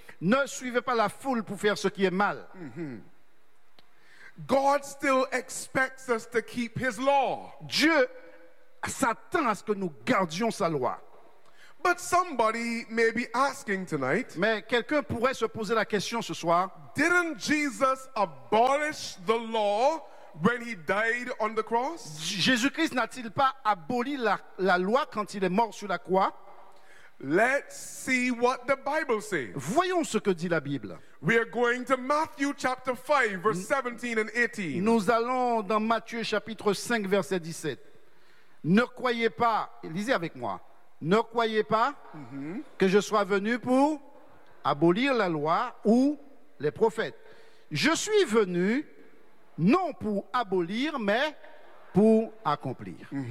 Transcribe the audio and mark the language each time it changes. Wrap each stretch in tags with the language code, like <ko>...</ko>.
<fr>Ne suivez pas la foule pour faire ce qui est mal.</fr> <en>God still expects us to keep his law.</en> <fr>Dieu s'attend à ce que nous gardions sa loi.</fr> <en>But somebody may be asking tonight.</en> <fr>Mais quelqu'un pourrait se poser la question ce soir.</fr> <en>Didn't Jesus abolish the law when he died on the cross?</en> <fr>Jésus-Christ n'a-t-il pas aboli la loi quand il est mort sur la croix?</fr> <en>Let's see what the Bible says.</en> <fr>Voyons ce que dit la Bible.</fr> <en>We are going to Matthew chapter 5, verse 17 and 18.</en> <fr>Nous allons dans Matthieu chapitre 5, verset 17. Ne croyez pas, lisez avec moi, ne croyez pas que je sois venu pour abolir la loi ou les prophètes. Je suis venu non pour abolir, mais pour accomplir.</fr>